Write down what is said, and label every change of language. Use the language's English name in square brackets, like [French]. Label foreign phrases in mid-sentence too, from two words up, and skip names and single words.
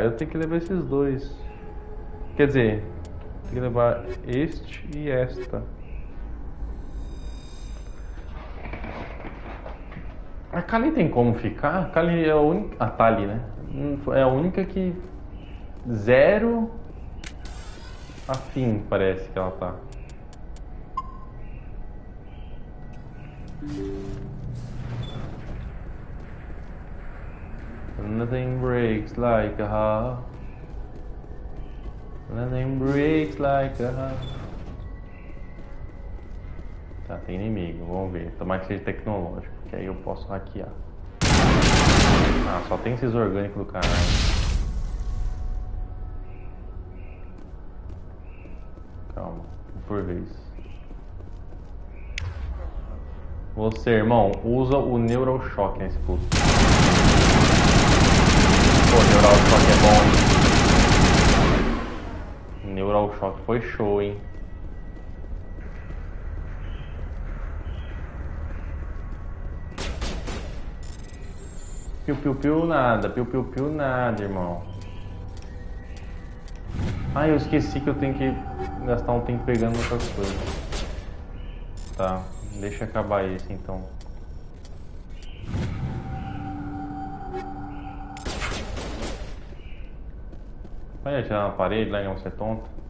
[Portuguese] Eu tenho que levar esses dois. Quer dizer, tenho que levar este e esta. A Kali tem como ficar? A Kali é a única... A Tali, né? É a única que... Zero... afim, parece que ela tá. [English] Nothing breaks like a heart. Nothing breaks like a heart. [Portuguese] Tá, tem inimigo, vamos ver. Tomara que seja tecnológico, que aí eu posso hackear. Ah, só tem esses orgânicos do caralho. Calma, por vez. Você, irmão, usa o Neural Shock nesse puto. Pô, Neural Shock é bom, hein? Neural Shock foi show, hein? Piu-piu-piu nada, piu-piu-piu nada, irmão. Ah, eu esqueci que eu tenho que gastar um tempo pegando outras coisas. Tá, deixa acabar esse então. Vai atirar na parede, lá, não ser tonto.